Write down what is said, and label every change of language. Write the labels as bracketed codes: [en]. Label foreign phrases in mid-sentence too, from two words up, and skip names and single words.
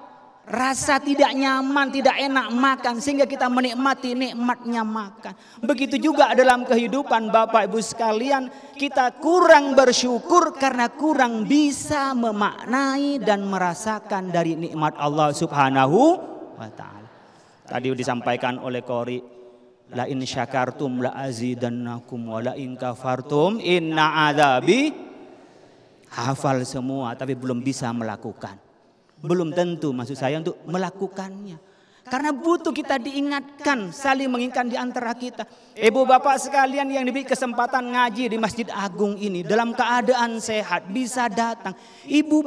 [id] Rasa tidak nyaman, tidak enak makan sehingga kita menikmati nikmatnya makan. Begitu juga dalam kehidupan Bapak Ibu sekalian, kita kurang bersyukur karena kurang bisa memaknai dan merasakan dari nikmat Allah [ar] سبحانه وتعالى. [id] Tadi disampaikan oleh Qori, [ar] لئن شكرتم لأزيدنكم ولئن كفرتم إن عذابي. [id] Hafal semua tapi belum bisa melakukan. Belum tentu maksud saya untuk melakukannya. Karena butuh kita diingatkan, saling mengingatkan di antara kita. Ibu bapak sekalian yang diberi kesempatan ngaji di Masjid Agung ini dalam keadaan sehat bisa datang.